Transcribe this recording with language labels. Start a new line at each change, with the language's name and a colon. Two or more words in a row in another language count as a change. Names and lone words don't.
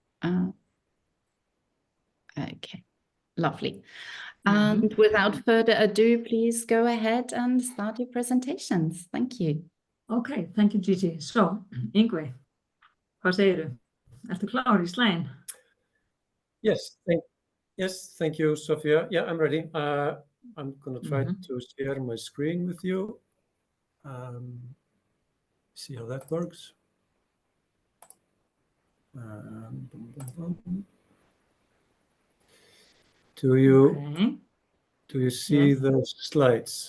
English: Okay, lovely. And without further ado, please go ahead and start your presentations. Thank you. Okay, thank you, Gigi. So,
Icelandic: Yngvi, hvað segirðu? Ertu klár í slaginn?
English: Yes, thank you, Sophia. Yeah, I'm ready. I'm going to try to share my screen with you. See how that works. Do you see the slides?